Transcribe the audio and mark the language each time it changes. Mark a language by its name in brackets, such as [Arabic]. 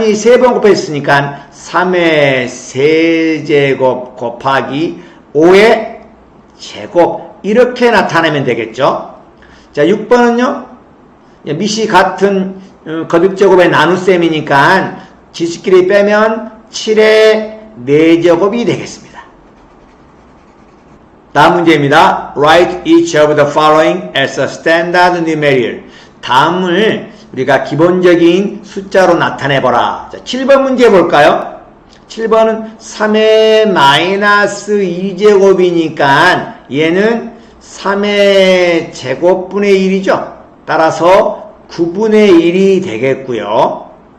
[Korean] 3이 3번 곱해졌으니까 3의 세제곱 곱하기 5의 제곱 이렇게 나타내면 되겠죠. 자, 6번은요. 밑이 같은 거듭제곱의 나눗셈이니까 지수끼리 빼면 7의 4제곱이 되겠습니다. 다음 문제입니다. [English] Write each of the following as a standard numerical. [Korean] 다음을 우리가 기본적인 숫자로 나타내보라. 자, 7번 문제 볼까요? 7번은 3의 마이너스 2제곱이니까 얘는 3의 제곱분의 1이죠. 따라서 9분의 1이 되겠고요.